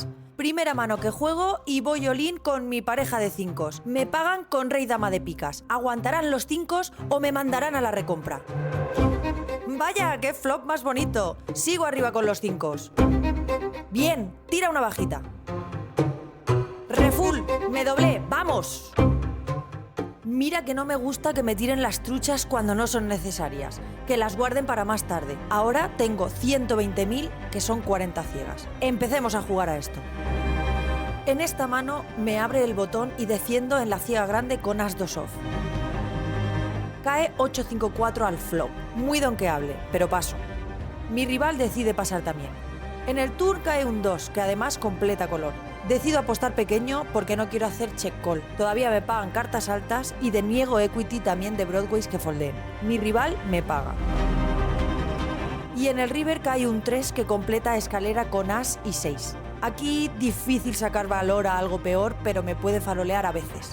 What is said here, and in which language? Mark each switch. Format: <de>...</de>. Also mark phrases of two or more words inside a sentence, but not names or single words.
<es>Primera mano que juego y voy all-in con mi pareja de 5. Me pagan con rey dama de picas. ¿Aguantarán los 5 o me mandarán a la recompra? Vaya, qué flop más bonito. Sigo arriba con los 5. Bien, tira una bajita. Refull, me doblé, ¡vamos! Mira que no me gusta que me tiren las truchas cuando no son necesarias, que las guarden para más tarde. Ahora tengo 120.000, que son 40 ciegas. Empecemos a jugar a esto. En esta mano me abre el botón y defiendo en la ciega grande con as 2 off. Cae 8-5-4 al flop, muy donkeable, pero paso. Mi rival decide pasar también. En el tour cae un 2, que además completa color. Decido apostar pequeño porque no quiero hacer</es> <en>check call.</en> <es>Todavía me pagan cartas altas y deniego equity también de Broadways que foldeen. Mi rival me paga. Y en el river cae un 3 que completa escalera con as y 6. Aquí difícil sacar valor a algo peor, pero me puede farolear a veces.</es>